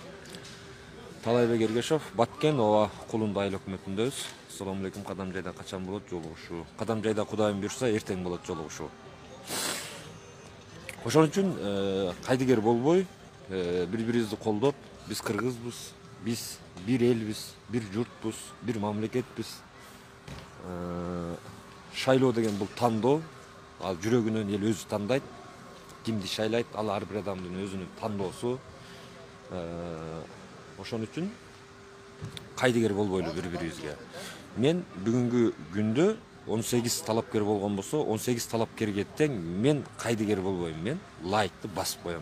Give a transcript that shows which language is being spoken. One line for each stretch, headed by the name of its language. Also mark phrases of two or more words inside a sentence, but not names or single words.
Kyrgyz: Талайбек Эргешов, Баткен ооба Кулунду айыл өкмөтүндөбүз.
Arabic: السلام عليكم,
Kyrgyz: Кадамжайда качан болот жолугушуу? Кадамжайда Кудайым буйрса эртең болот жолугушуу. Ошон үчүн кайдыгер болбой, бири-бирибизди колдоп, биз кыргызбыз, биз бир элбиз, бир журтбуз, бир мамлекетбиз. Şayloo деген бул тандоо, ал жүрөгүнөн эл өзү тандайт. Кимди шайлайт, ал ар бир адамдын өзүнүн тандоосу. Ошон үчүн кайдыгер болбойлу бири-бирибизге. Мен бүгүнкү күндө 18 талапкер болгон болсо, 18 талапкерге тең мен кайдыгер болбойм, мен лайкты басып коем.